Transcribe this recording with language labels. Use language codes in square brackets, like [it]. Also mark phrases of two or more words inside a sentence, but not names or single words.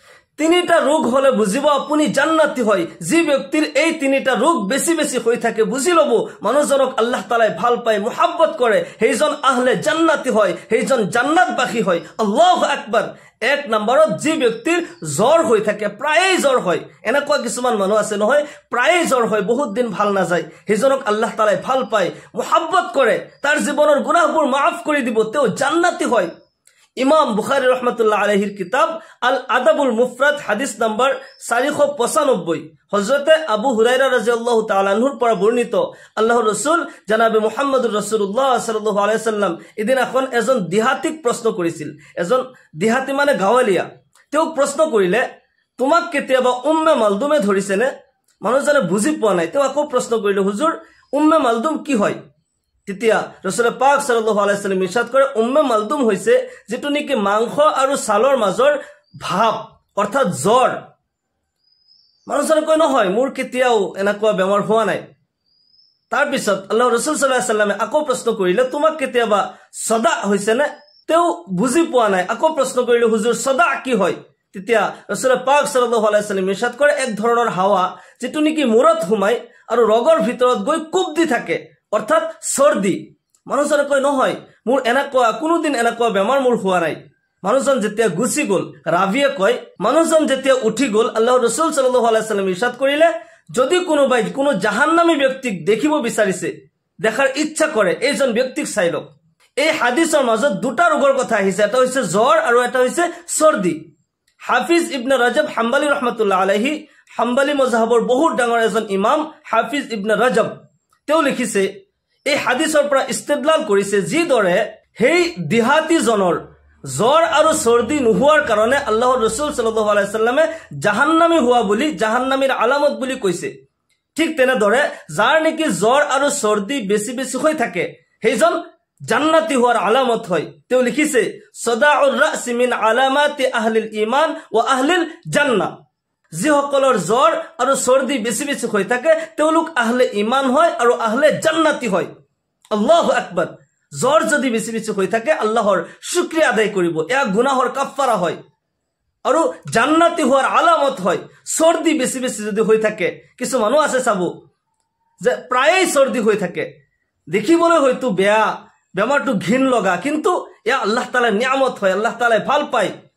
[as] তিনিটা ৰোগ হলে বুজিব আপুনি জান্নাতি হয়। যি ব্যক্তিৰ এই তিনিটা ৰোগ বেছি বেছি হৈ থাকে বুজি লব মানুহজনক আল্লাহ তাআলাই ভাল পায়, মুহাব্বত কৰে, সেইজন আহলে জান্নাতি হয়, সেইজন জান্নাতবাসী হয়। [ar] الله أكبر. [as] এক নম্বৰত যি ব্যক্তিৰ জ্বৰ হৈ থাকে, প্ৰায়ে জ্বৰ হয়, এনেকুৱা কিছুমান মানুহ আছে নহয় প্ৰায়ে জ্বৰ হয়, বহুত দিন ভাল নাযায়, সেইজনক আল্লাহ তাআলাই ভাল পায়, মুহাব্বত কৰে, তাৰ জীৱনৰ গুনাহবোৰ মাফ কৰি দিব, তেওঁ জান্নাতি হয়। ইমাম বুখাৰী [ar] رحمة الله عليه [as] কিতাব আল আদাবুল মুফৰাদ হাদিস নম্বৰ 495 হযৰতে আবু হুৰাইৰা [ar] رضي الله تعالى عنه [as] পৰা বৰ্ণিত আল্লাহৰ ৰাসূল জনাবে [ar] محمد رسول الله صلى الله عليه وسلم [as] এদিনাখন এজন দিহাতীক প্ৰশ্ন কৰিছিল। এজন দিহাতী মানে গাঁৱলীয়া, তেওঁ প্ৰশ্ন কৰিলে, তোমাক কেতিয়াবা উম্মে মালদুমে ধৰিছেনে? মানুহজনে বুজি পোৱা নাই। তেওঁ আকৌ প্ৰশ্ন কৰিলে, হুজুৰ উম্মে মালদুম কি হয়? তেতিয়া ৰাসূল পাক [ar] صلى الله عليه وسلم [as] ইৰশাদ কৰে, উম্মে মালদুম হৈছে যেটো নেকি মাংস আৰু ছালৰ মাজৰ ভাব, অৰ্থাৎ জ্বৰ। মানুহজনে কয়, নহয় মোৰ কেতিয়াও এনেকুৱা বেমাৰ হোৱা নাই। তাৰ পিছত আল্লাহৰ ৰাসূল [ar] صلى الله عليه وسلم [as] আকৌ প্ৰশ্ন কৰিলে, তোমাক কেতিয়াবা সদা হৈছেনে? তেওঁ বুজি পোৱা নাই, আকৌ প্ৰশ্ন কৰিলে, হুজুৰ সদা কি হয়? তেতিয়া ৰাসূল পাক [ar] صلى الله عليه وسلم [as] ইৰশাদ কৰে, এক ধৰণৰ হাৱা যেটো নেকি মূৰত সোমাই আৰু ৰগৰ ভিতৰত গৈ কোব দি থাকে, অৰ্থাৎ সৰ্দি। মানুহজনে কয়, নহয় মোৰ এনেকুৱা কোনোদিন এনেকুৱা বেমাৰ মোৰ হোৱা নাই। মানুহজন যেতিয়া গুচি গ'ল, ৰাবিয়ে কয়, মানুহজন যেতিয়া উঠি গ'ল, আল্লাহৰ ৰাসূল [ar] صلى الله عليه وسلم [as] ইৰশাদ কৰিলে, যদি কোনোবাই কোনো জাহান্নামী ব্যক্তিক দেখিব বিচাৰিছে, দেখাৰ ইচ্ছা কৰে, এইজন ব্যক্তিক চাই লওক। এই হাদিসৰ মাজত দুটা ৰোগৰ কথা আহিছে, এটা হৈছে জ্বৰ আৰু এটা হৈছে সৰ্দি। হাফিজ ইবনে ৰজব হাম্বালী [ar] رحمة الله عليه, [as] হাম্বালী মজহাবৰ বহুত ডাঙৰ এজন ইমাম হাফিজ ইবনে ৰজব, তেওঁ লিখিছে, এই হাদিসৰ পৰা ইস্তেদলাল কৰিছে, যিদৰে সেই দিহাতীজনৰ জ্বৰ আৰু সৰ্দি নোহোৱাৰ কাৰণে আল্লাহৰ ৰাসূল [ar] صلى الله عليه وسلم [as] জাহান্নামী হোৱা বুলি, জাহান্নামীৰ আলামত বুলি কৈছে, ঠিক তেনেদৰে যাৰ নেকি জ্বৰ আৰু সৰ্দি বেছি বেছি হৈ থাকে সেইজন জান্নাতি হোৱাৰ আলামত হয়। তেওঁ লিখিছে, [ar] صداع الرأس من علامات أهل الإيمان وأهل الجنة. [as] যিসকলৰ জ্বৰ আৰু সৰ্দি বেছি বেছি হৈ থাকে তেওঁলোক আহলে ঈমান হয় আৰু আহলে জান্নাতি হয়। [ar] الله أكبر. [as] জ্বৰ যদি বেছি বেছি হৈ থাকে আল্লাহৰ শুকৰিয়া আদায় কৰিব, এয়া গুনাহৰ কাফাৰা হয় আৰু জান্নাতি হোৱাৰ আলামত হয়। সৰ্দি বেছি বেছি যদি হৈ থাকে, কিছু মানুহ আছে চাব যে প্ৰায়ে সৰ্দি হৈ থাকে, দেখিবলৈ হয়তো বেয়া, বেমাৰটো ঘিন লগা, কিন্তু এয়া আল্লাহ তাআলাৰ নিয়ামত হয়, আল্লাহ তাআলাই ভাল পায়।